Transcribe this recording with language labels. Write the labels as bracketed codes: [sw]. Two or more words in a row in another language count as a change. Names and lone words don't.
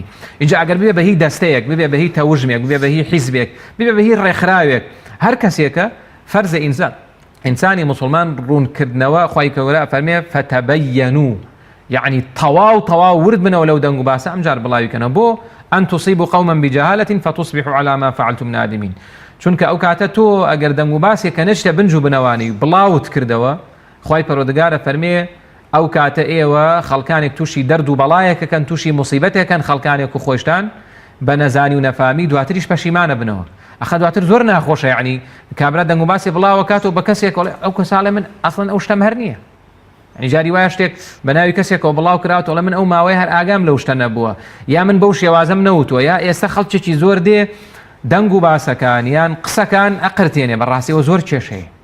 [ckb] اینجا ئەگەر ببێ بە هی دەستەیەک، ببێ بە هی تەوژمێک، ببێ بە هی حیزبێک، ببێ بە هی ڕێکخراوێک، هەر کەسێکە فەرزە ئینسانی مسلمان ڕوونکردنەوە خوای گەورە فەرمێ فتەبەیەنوا، یعنی تەواو ورد بنەوە لەو دەنگ و باسە ئەمجار بڵاویکەنەوە بۆ [ar] ئەن تصیبوا قوما بجهالة فتصبحوا على ما فعلتم نادمين. [ckb] چونکە ئەو کاتە تۆ ئەگەر دەنگ و باسێکە نەچتە بنج و بنەوانی بڵاوت کردەوە، خوای پەروەردگارە فەرمێ ئەو کاتە ئێوە خەڵکانێک تووشی دەرد و بەڵایەکەکەن، تووشی موسیبەتێکن، خەڵکانێک و خۆشتان بە نەزانی و نەفامی دواتریش پەشیمانە بنەوە. ئەخە دواتر زۆر ناخۆشە، یعنی کابرا دەنگ و باسی بڵاوە کاتەوە بە کەسێک ئەو کەساڵێ من ئەسڵەن ئەو شتەم هەر نییە، ینی جاری وایە شتێک بە ناوی کەسێکەوە بڵاو کراوەوە من ئەو ماوەی هەر ئاگام لەو شتە نەبووە، یا من بەو شێوازەم نەوتووە، یا ئێستا خەڵکێکی زۆر دێ دەنگ و باسەکان یان قسەکان ئەقرتێنێ، بەڕاستیەوە زۆر کێشەیە،